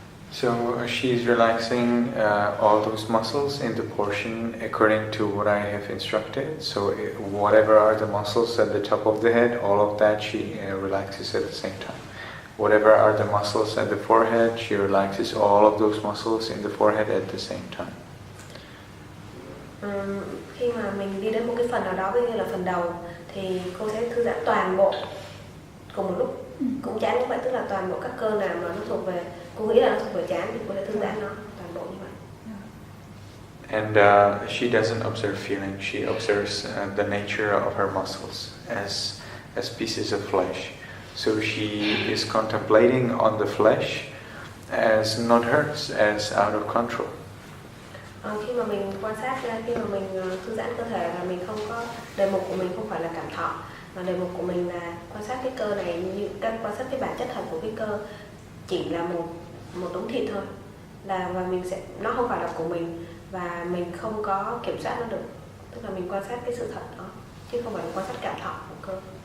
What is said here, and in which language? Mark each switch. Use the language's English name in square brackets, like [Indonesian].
[English] So she's relaxing all those muscles in the portion according to what I have instructed. So whatever are the muscles at the top of the head, all of that she relaxes at the same time. Whatever are the muscles at the forehead, she relaxes all of those muscles in the forehead at the same time. [Vietnamese] Khi mà mình đi đến một cái phần nào đó, ví dụ như là phần đầu, thì cô sẽ thư giãn toàn bộ cùng một lúc. Cũng chán cũng vậy, tức là toàn bộ các cơ nào mà nó thuộc về, cô nghĩ là nó thuộc về chán thì cô sẽ thư giãn nó toàn bộ như vậy. [English] And she doesn't observe feeling. She observes the nature of her muscles as pieces of flesh. So she is contemplating on the flesh as not hers, as out of control. [Vietnamese] Khi mà mình quan sát ra, khi mà mình thư giãn cơ thể là mình không có, đề mục của mình không phải là cảm thọ, mà đề mục của mình là quan sát cái cơ này, như quan sát cái bản chất thật của cái cơ, chỉ là một đống thịt thôi, và mình sẽ, nó không phải là của mình và mình không có kiểm soát nó được, tức là mình quan sát cái sự thật đó chứ không phải là quan sát cảm thọ của cơ.